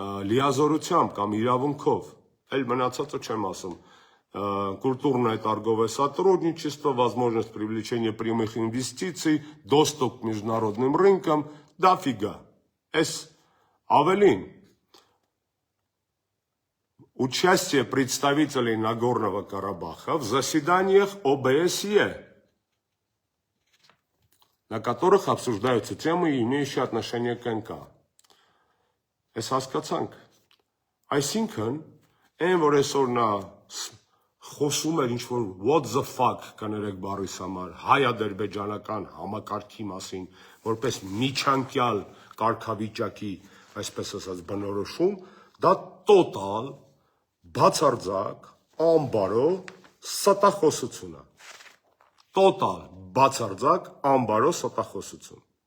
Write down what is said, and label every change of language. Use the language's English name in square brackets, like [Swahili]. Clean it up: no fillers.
[Armenian] լիազորությամբ կամ իրավունքով, այլ մնացածը չեմ ասում, [Russian] культурное торговое сотрудничество, возможность привлечения прямых инвестиций, доступ к международным рынкам, дофига. Авелин. Участие представителей Нагорного Карабаха в заседаниях ОБСЕ, на которых обсуждаются темы, имеющие отношение к НК. [Armenian] Այս հասկացանք, այսինքն, այն որ այսօր նա խոսում էր ինչ-որ [English] what the fuck [Armenian] կներեք բառիս համար, հայ-ադրբեջանական համակարգի մասին, որպես միջանկյալ կարգավիճակի, այսպես ասած, բնորոշում, դա տոտալ, բացարձակ, ամբարո ստախոսություն է, տոտալ, բացարձակ, ամբարո ստախոսություն։